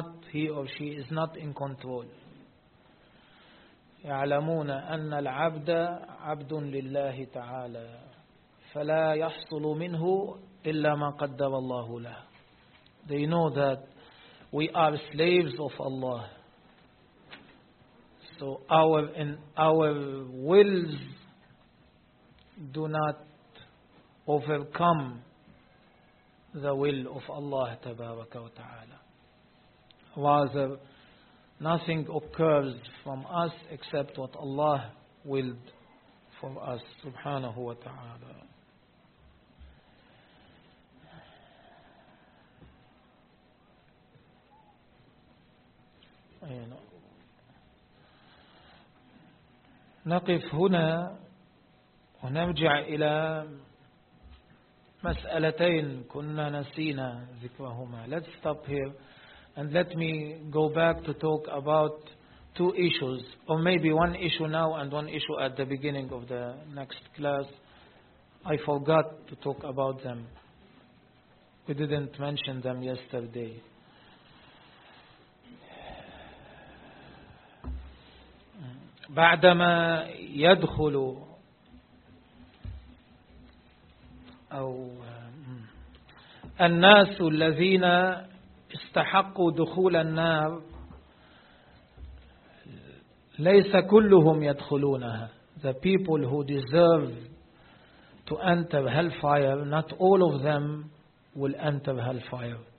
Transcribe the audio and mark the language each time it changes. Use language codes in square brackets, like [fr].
[en] He or she is not in control. [ar] يعلمون أن العبد عبد لله تعالى فلا يحصل منه إلا ما قدر الله له. [en] They know that we are slaves of Allah. So our wills do not overcome the will of Allah [ar] تبارك وتعالى. [en] Rather, nothing occurs from us except what Allah willed for us, [ar] subhanahu wa ta'ala. نقف هنا ونرجع إلى مسألتين كنا نسينا ذكرهما. [en] Let's stop here and let me go back to talk about two issues, or maybe one issue now and one issue at the beginning of the next class. I forgot to talk about them. We didn't mention them yesterday. [ar] بعدما يدخل أو الناس الذين استحقوا دخول النار ليس كلهم يدخلونها. The people who deserve to enter hellfire, not all of them will enter hellfire.